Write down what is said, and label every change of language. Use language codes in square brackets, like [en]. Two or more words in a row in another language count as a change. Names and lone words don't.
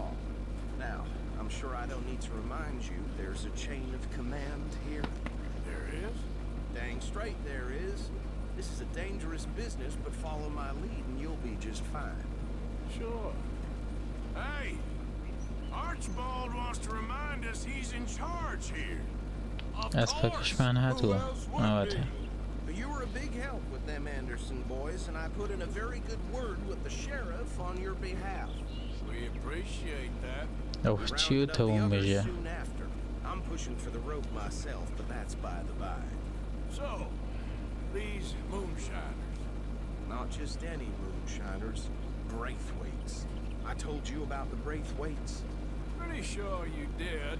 [en] Now, I'm sure I don't need to remind you, there's a chain of command here. There is? Dang straight there is. This is a dangerous business, but follow my lead and you'll be just fine. Sure. Hey! Archibald wants to remind us he's in charge here. Of [ckb] ئەسپەکەشمان هاتووە ئەواتە [en] You were a big help with them Anderson boys, and I put in a very good word with the sheriff on your behalf. We appreciate that. [ckb] ئەو چی و تەوم بێژە [en] Soon after. I'm pushing for the rope myself, but that's by the by. So, these moonshiners. Not just any moonshiners, Braithwaites. I told you about the Braithwaites. Pretty sure you did.